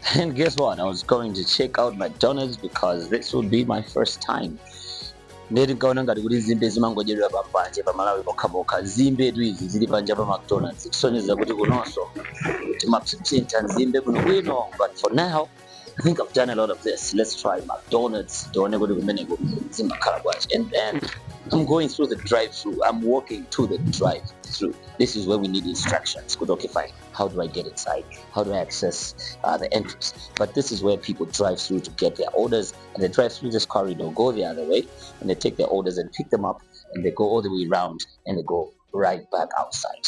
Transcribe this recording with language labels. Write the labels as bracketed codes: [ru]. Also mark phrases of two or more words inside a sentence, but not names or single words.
[en] And guess what? I was going to check out McDonald's because this would be my first time. [ny] Ndeti nkaona ngati kuti zimbe zimangodyedwa pambanje pamalawi pokhapokha zimbe etu izi zili panja pa McDonald's kusonyeza kuti kunonso timapsipsinta nzimbe kuno bwino. [en] But for now, I think I've done a lot of this. Let's try McDonald's. [ny] Tione kuti kumeneko zimakhala bwanji. [en] And then I'm going through the drive-through. I'm walking to the drive-through. This is where we need instructions. Good, okay, fine. How do I get inside? How do I access the entrance? But this is where people drive through to get their orders, and they drive through this corridor, go the other way, and they take their orders and pick them up, and they go all the way around, and they go right back outside.